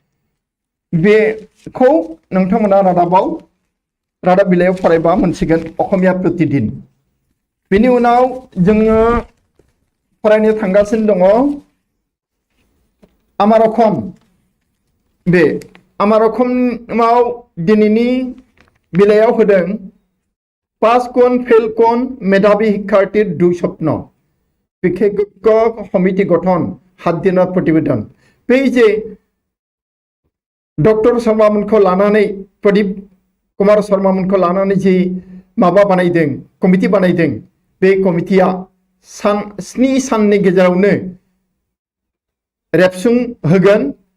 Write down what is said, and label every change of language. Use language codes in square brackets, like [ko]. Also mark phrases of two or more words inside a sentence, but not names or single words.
[brx] बेखौ नोंथांमोना रादाब बिलाइयाव फरायबा मोनसिगोन अखमिया प्रतिदिन बिनि उनाव जोङो फरायनो थांगासिनो दङ [as] आमार अखम [brx] बे आमार अखमाव दिनैनि बिलाइयाव होदों [as] পাছ কন ফেইল কন মেধাৱী শিক্ষাৰ্থীৰ দুই স্বপ্ন বিশেষজ্ঞ সমিতি গঠন 7 দিনৰ প্ৰতিবেদন [brx] बे जे डॉक्टर शर्मा मोनखौ लानानै प्रदीप कुमार शर्मा मोनखौ लानानै जे माबा बानायदों कमिटि बानायदों बे कमिटिया 7 साननि गेजेरावनो रेबसुं होगोन